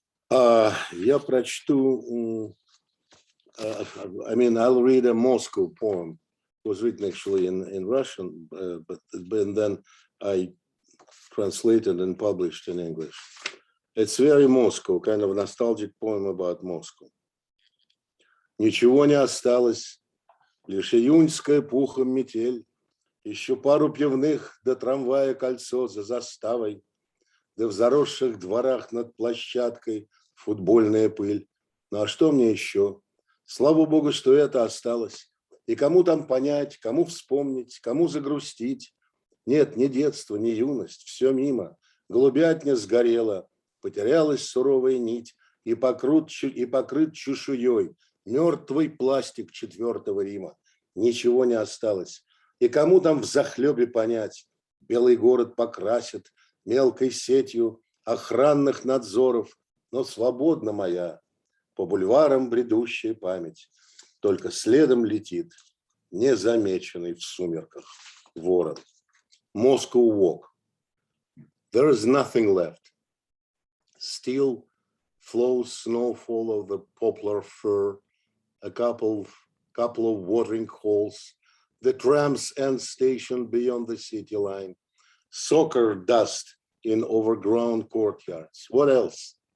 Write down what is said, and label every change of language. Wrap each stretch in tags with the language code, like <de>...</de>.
<ru>Я прочту,</ru> <en>I'll read a Moscow poem. It was written actually in Russian, but then I translated and published in English. It's very Moscow, kind of a nostalgic poem about Moscow.</en> <ru>Ничего не осталось, лишь июньская пухом метель, еще пару пивных до трамвая кольцо за заставой, да в заросших дворах над площадкой футбольная пыль. Ну а что мне еще? Слава Богу, что это осталось. И кому там понять, кому вспомнить, кому загрустить? Нет, ни детство, ни юность, все мимо. Голубятня сгорела, потерялась суровая нить и покрыт чешуей мертвый пластик IV Рима. Ничего не осталось. И кому там взахлебе понять? Белый город покрасит мелкой сетью охранных надзоров, но свободна моя по бульварам бредущая память. Только следом летит незамеченный в сумерках ворон.</ru> <en>Moscow walk. There is nothing left. Still flows snowfall of the poplar fir, a couple of watering holes, the tram's end station beyond the city line, soccer dust in overgrown courtyards. What else?</en>